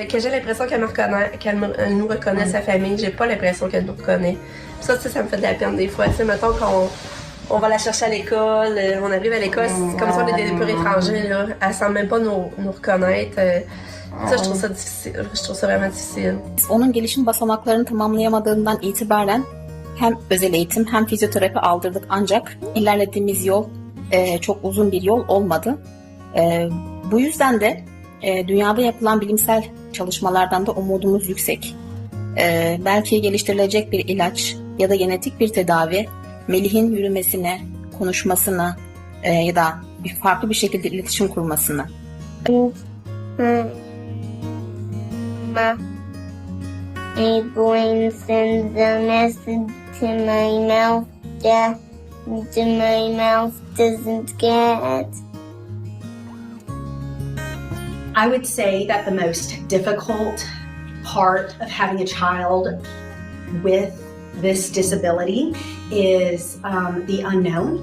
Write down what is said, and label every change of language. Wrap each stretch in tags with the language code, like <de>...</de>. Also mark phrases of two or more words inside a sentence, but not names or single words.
<fr>Que j'ai l'impression qu'elle nous reconnaît, sa famille. J'ai pas l'impression qu'elle nous reconnaît. Puis ça, ça me fait de la peine des fois. Tu sais, mettons qu'on va la chercher à l'école, on arrive à l'école, c'est comme si on était des purs étrangers, là. Elle semble même pas nous reconnaître. Ça, je trouve ça difficile. Je trouve ça vraiment difficile.</fr> <tr>Onun gelişim basamaklarını tamamlayamadığından itibaren hem özel eğitim hem fizyoterapi aldırdık, ancak ilerlediğimiz yol çok uzun bir yol olmadı. Bu yüzden de dünyada yapılan bilimsel çalışmalardan da umudumuz yüksek. Belki geliştirilecek bir ilaç ya da genetik bir tedavi Melih'in yürümesine, konuşmasına ya da farklı bir şekilde iletişim kurmasına.</tr> <en>My brain sends a message to my mouth that my mouth doesn't get. I would say that the most difficult part of having a child with this disability is the unknown.</en>